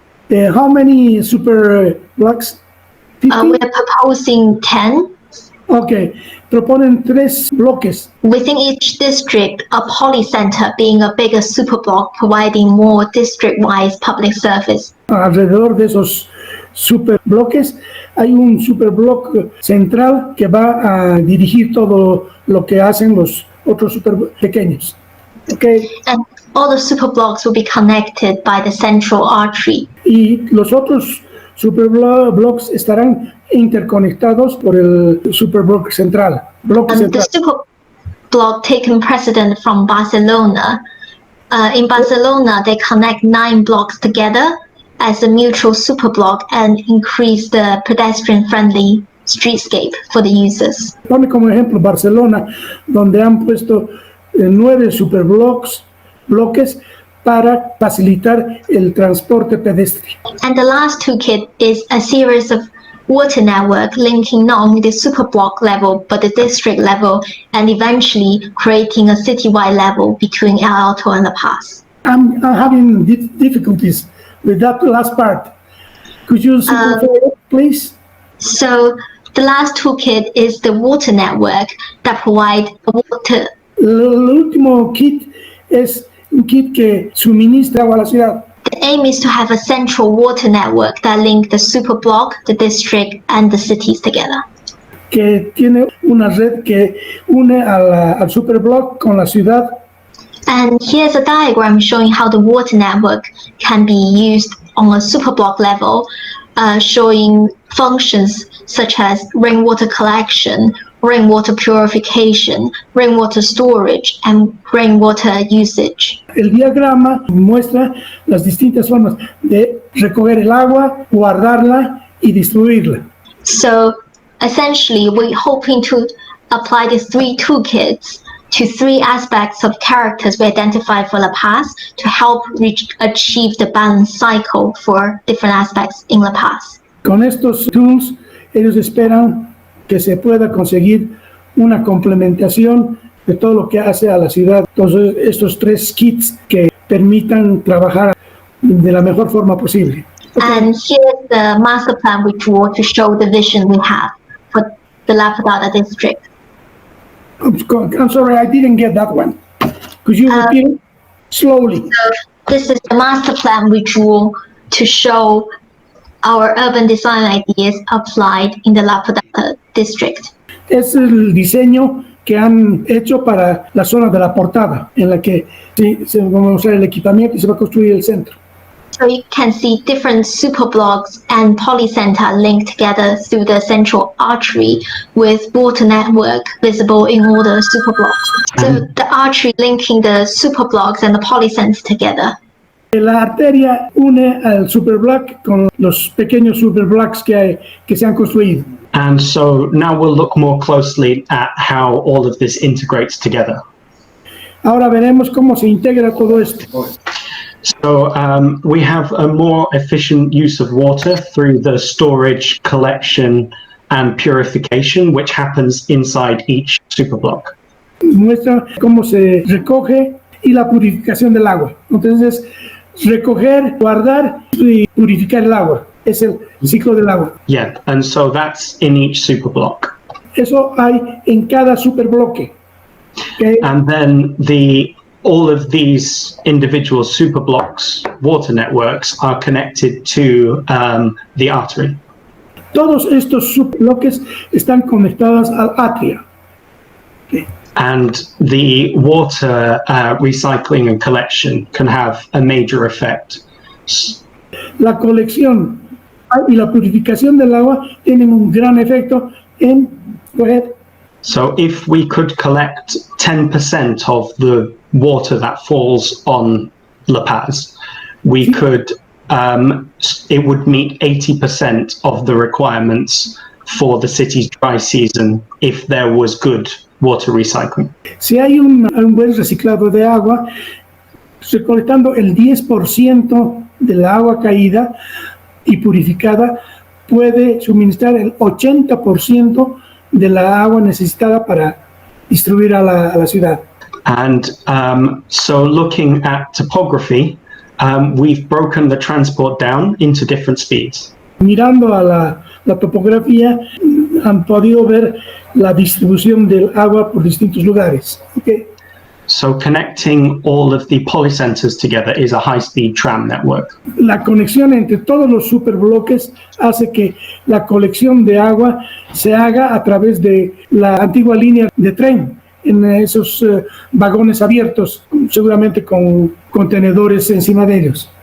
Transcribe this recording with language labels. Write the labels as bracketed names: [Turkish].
[English] How many super blocks? We are proposing 10. [Spanish] Okay, proponen 3 bloques. [English] Within each district, a polycenter being a bigger superblock providing more district-wise public service. [Spanish] Alrededor de esos superbloques hay un superblock central que va a dirigir todo lo que hacen los otros super pequeños. [English] Okay. And all the superblocks will be connected by the central artery. [Spanish] Y los otros superblocks estarán interconectados por el superblock central. [English] The superblock taken precedent from Barcelona. In Barcelona, they connect 9 blocks together as a mutual superblock and increase the pedestrian-friendly streetscape for the users. [Spanish] Tome como ejemplo Barcelona, donde han puesto 9 superblocks para facilitar el transporte pedestre. [English] And the last toolkit is a series of water network linking not only the superblock level but the district level, and eventually creating a citywide level between El Alto and La Paz. I'm having difficulties with that last part. Could you simplify it, please? So the last toolkit is the water network that provide water. [Spanish] El último kit es un kit que suministra agua a la ciudad. [English] The aim is to have a central water network that link the superblock, the district, and the cities together. [Spanish] Que tiene una red que une al superblock con la ciudad. [English] And here's a diagram showing how the water network can be used on a superblock level, showing functions such as rainwater collection, rainwater purification, rainwater storage, and rainwater usage. [Spanish] El diagrama muestra las distintas formas de recoger el agua, guardarla y distribuirla. [English] So essentially, we're hoping to apply these three toolkits to three aspects of characters we identified for La Paz to help achieve the balanced cycle for different aspects in La Paz. [Spanish] Con estos tools, ellos esperan que se pueda conseguir una complementación de todo lo que hace a la ciudad. Entonces, estos tres kits que permitan trabajar de la mejor forma posible. [English] And here's the master plan we draw to show the vision we have for the La Paz district. I'm sorry, I didn't get that one. Could you repeat it slowly? So this is the master plan we drew to show our urban design ideas applied in the La Paz district. [Spanish] Es el diseño que han hecho para la zona de la portada, en la que se va a usar el equipamiento y se va a construir el centro. [English] So you can see different superblocks and polycenter linked together through the central artery with water network visible in all the superblocks. So the artery linking the superblocks and the polycenters together. [Spanish] La arteria une al superblock con los pequeños superblocks que se han construido. [English] And so now we'll look more closely at how all of this integrates together. [Spanish] Ahora veremos cómo se integra todo esto. So we have a more efficient use of water through the storage, collection, and purification, which happens inside each superblock. Muestra cómo se recoge y la purificación del agua. Entonces, recoger, guardar y purificar el agua. Es el ciclo del agua. [English] Yeah, and so that's in each superblock. [Spanish] Eso hay en cada superbloque. [English] Okay? And then all of these individual superblocks, water networks, are connected to the artery. [Spanish] Todos estos subbloques están conectados al atria. [English] Okay. And the water recycling and collection can have a major effect. [Spanish] La colección y la purificación del agua tienen un gran efecto en... [English] Go ahead. So if we could collect 10% of the water that falls on La Paz, we could, it would meet 80% of the requirements for the city's dry season if there was good water recycling. [Spanish] Si hay un buen reciclado de agua, recolectando el 10% del agua caída y purificada, puede suministrar el 80% de la agua necesitada para distribuir a la ciudad. [English] And so looking at topography, we've broken the transport down into different speeds. [Spanish] Mirando a la topografía, han podido ver la distribución del agua por distintos lugares. [English] Okay. So connecting all of the polycenters together is a high-speed tram network. [Spanish] La conexión entre todos los superbloques hace que la colección de agua se haga a través de la antigua línea de tren, en esos vagones abiertos, seguramente con contenedores encima de ellos.